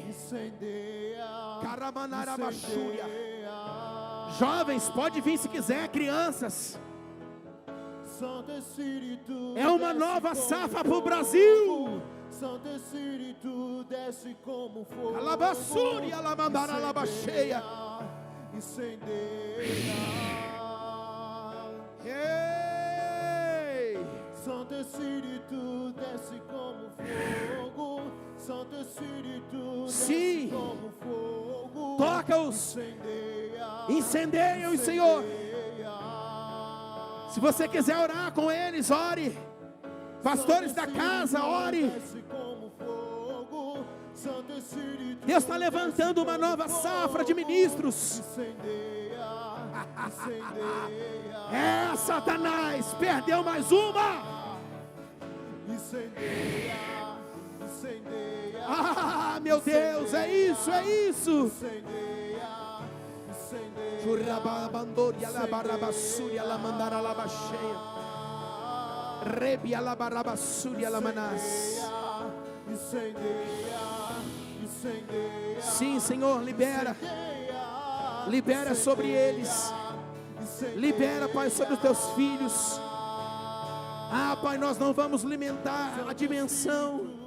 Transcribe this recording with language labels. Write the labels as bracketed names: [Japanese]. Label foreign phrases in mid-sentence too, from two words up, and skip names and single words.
[Portuguese] Incendeia. Caramanarabachúria. Incendeia. Jovens, pode vir se quiser, crianças. Santo Espírito É uma desce nova como safra fogo. para o Brasil. Santo Espírito desce como fogo. Alabassúria, alamandara, alabacheia. Incendeia. Ei! Santo Espírito desce como fogo. Santo Espírito Sim. desce como fogo. Toca-os. Incendeia. Incendeia-os, Senhor. Incendeia. Se você quiser orar com eles, ore. Pastores da casa, ore. Deus está levantando uma nova safra de ministros. É, Satanás, perdeu mais uma. Ah, meu Deus, é isso, é isso. Churrababandori, alabarabassuri, alamandara, alabacheia. Rebi, alabarabassuri, alamanás. Sim, Senhor, libera. Libera sobre eles. Libera, Pai, sobre os teus filhos. Ah, Pai, nós não vamos limitar a dimensão.